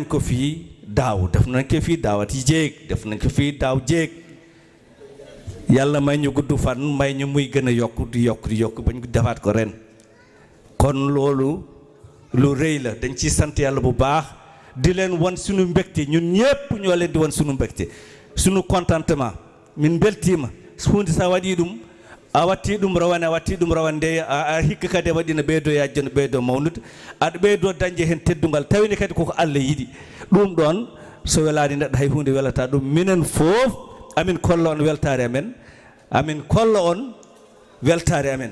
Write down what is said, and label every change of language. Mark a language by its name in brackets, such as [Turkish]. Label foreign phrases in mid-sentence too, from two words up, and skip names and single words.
[Wolof] ko fii daaw def nañ ko fii daawati jéeg def nañ ko fii daaw jéeg yàlla may ñu gudd fan may ñu muy gën a yokk di yokk ba ñu defaat ko ren kon loolu lu rëy la dañ ciy sant yàlla bu baax di leen wan suñu mbégte ñun ñëpp ñoo leen di wan suñu mbégte suñu contentement [Fula] min beltima hunde sa waɗi ɗum a watti ɗum rawande a hikka kadi a waɗino ɓeydo yajjano ɓeydo mawnude aɗa ɓeydo dañde hen teddugal tawini kadi koko Allah yiɗi ɗum ɗon so welani neɗɗo hay hunde welata ɗum minen fof amin kolla on weltare amen amin kolla on weltare